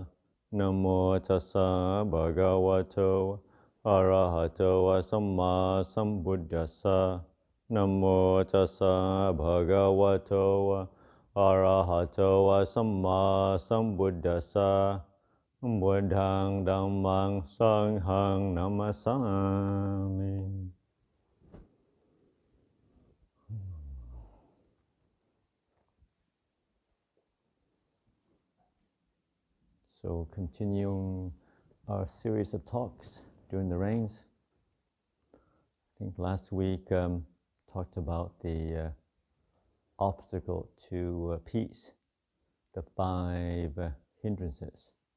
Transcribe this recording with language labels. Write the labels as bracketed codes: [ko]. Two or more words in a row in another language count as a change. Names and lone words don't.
[pi] Namo tassa bhagavato arahato samma sambuddhassa. Namo tassa bhagavato arahato samma sambuddhassa. Buddhang dhammang sanghang namasami. [en] So continuing our series of talks during the rains. I think last week talked about the obstacle to peace, the 5 hindrances.